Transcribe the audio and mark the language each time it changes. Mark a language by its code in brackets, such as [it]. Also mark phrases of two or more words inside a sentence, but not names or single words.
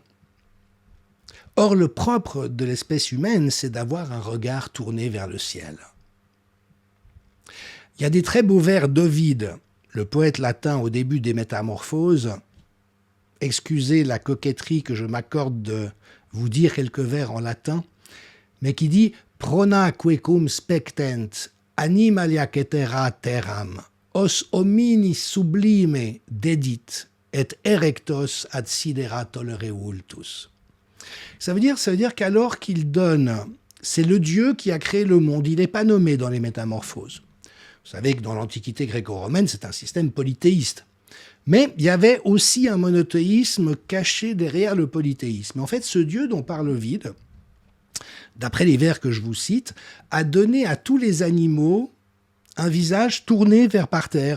[fr] Or, le propre de l'espèce humaine, c'est d'avoir un regard tourné vers le ciel. Il y a des très beaux vers d'Ovide, le poète latin au début des Métamorphoses. Excusez la coquetterie que je m'accorde de vous dire quelques vers en latin, mais qui dit « [la] Prona quecum spectent, animalia cetera terram, os homini sublime dedit, et erectos ad sidera tolere vultus ». [fr] Ça veut dire qu'alors qu'il donne, c'est le Dieu qui a créé le monde, il n'est pas nommé dans les Métamorphoses. Vous savez que dans l'Antiquité gréco-romaine, c'est un système polythéiste. Mais il y avait aussi un monothéisme caché derrière le polythéisme. En fait, ce Dieu dont parle Ovide, d'après les vers que je vous cite, a donné à tous les animaux un visage tourné vers par terre.